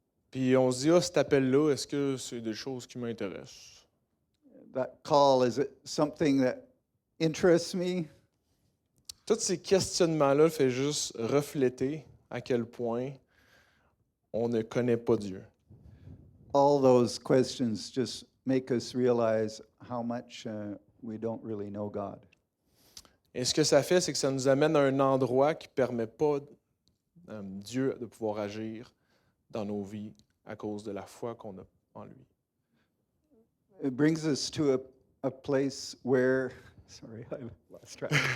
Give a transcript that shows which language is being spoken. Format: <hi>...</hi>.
<fr>Puis on se dit, cet appel-là, est-ce que c'est des choses qui m'intéressent?</fr> <en>That call, is it something that interests me?</en> <fr>Tous ces questionnements-là fait juste refléter à quel point on ne connaît pas Dieu.</fr> <en>All those questions just make us realize how much we don't really know God.</en> <fr>Et ce que ça fait, c'est que ça nous amène à un endroit qui ne permet pas Dieu de pouvoir agir dans nos vies à cause de la foi qu'on a en lui.</fr> <en>It brings us to a place where, sorry, I lost track.</en>